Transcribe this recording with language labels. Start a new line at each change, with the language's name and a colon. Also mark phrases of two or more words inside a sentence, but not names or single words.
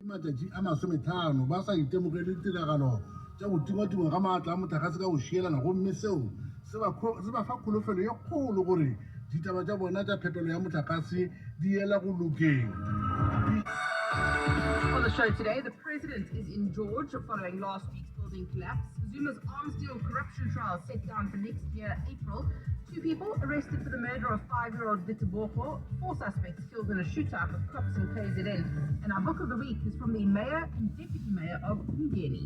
Northern Sotho: Matšatši a masometlhano ba sa itemogele tiragalo tša go tingwatingwa ga maatla a motlakase ka go šielana gomme seo se ba fa kholofelo ye kgolo gore ditaba tša bona tša phepelo ya motlakase di ela go lokeng.
English: On the show today, the president is in George following last week's building collapse. Zuma's arms deal corruption trial set down for next year, April. 2 people arrested for the murder of 5-year-old Limpopo. 4 suspects killed in a shootout with cops in KZN. And our book of the week is from the mayor and deputy mayor of Benoni.